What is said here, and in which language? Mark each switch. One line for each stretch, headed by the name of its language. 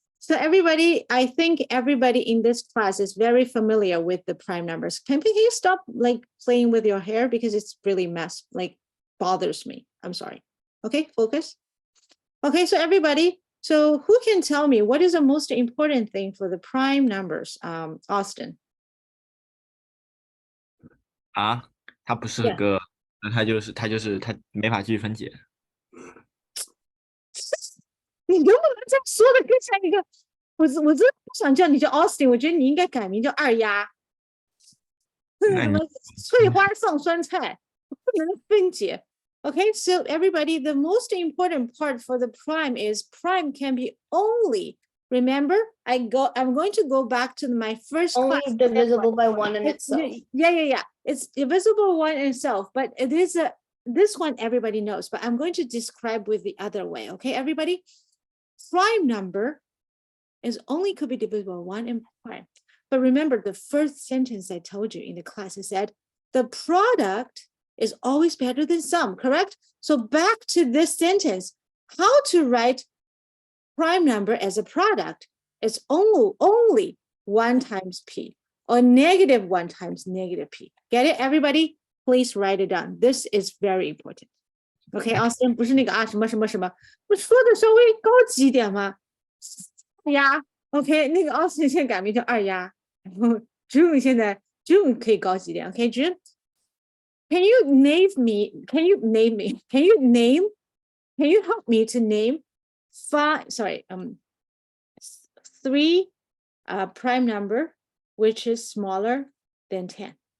English: So everybody, I think everybody in this class is very familiar with the prime numbers. Can you stop like playing with your hair because it's really bothers me. I'm sorry. Okay, focus. Okay, so everybody, so who can tell me what is the most important thing for the prime numbers? Austin.
Chinese: 啊，它不是个，那它没法继续分解。你能不能这样说的更像一个？我真的不想叫你叫 Austin， 我觉得你应该改名叫二丫。什么翠花送酸菜，不能分解。
English: Okay, so everybody, the most important part for the prime is prime can be only. Remember, I'm going to go back to my first Only class. divisible by 1 in itself. Yeah. It's divisible one in itself, but it is this one everybody knows, but I'm going to describe with the other way. Okay, everybody? Prime number is only could be divisible 1 in prime. But remember the first sentence I told you in the class, I said the product is always better than sum, correct? So back to this sentence, how to write prime number as a product? It's only 1 times p or -1 times -p. Get it, everybody? Please write it down. This is very important.
Chinese: Okay, Austin, 不是那个什么什么什么，我说的稍微高级一点嘛。呀 ，OK， 那个 Austin 现在改名叫二丫，然后 June 现在 June 可以高级一点。
English: OK, June, can you help me to name 3 prime number which is smaller than 10?